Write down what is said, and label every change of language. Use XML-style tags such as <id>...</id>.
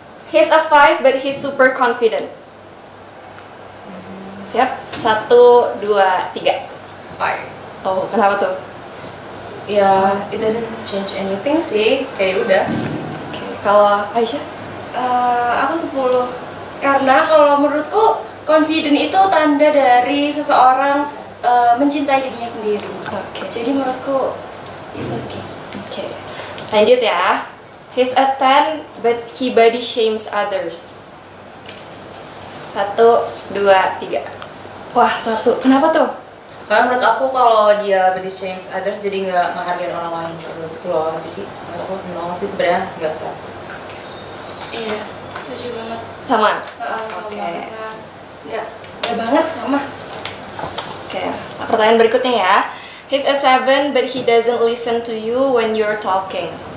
<en>He's a 5 but he's super confident.</en> <id>Siap? 1, 2, 3.</id> <en>Five.</en> <id>Oh, kenapa tuh?</id> <en>Ya, it doesn't change anything sih.</en> <id>Kayak udah. Oke, kalau Aisyah? Aku 10. Karena kalau menurutku confident itu tanda dari seseorang mencintai dirinya sendiri. Oke. Jadi menurutku</id> <en>it's okay.</en> <id>Oke. Lanjut ya.</id> <en>He's a 10 but he body shames others.</en> <id>1, 2, 3. Wah, 1. Kenapa tuh? Karena menurut aku kalau dia</id> <en>body shames others</en> <id>jadi nggak ngehargain orang lain juga gitu loh. Jadi menurut aku nol sih sebenarnya nggak sih. Iya, setuju banget. Sama. Sama Oke. karena nggak banget sama. Oke. Pertanyaan berikutnya ya.</id> <en>He's a 7 but he doesn't listen to you when you're talking.</en>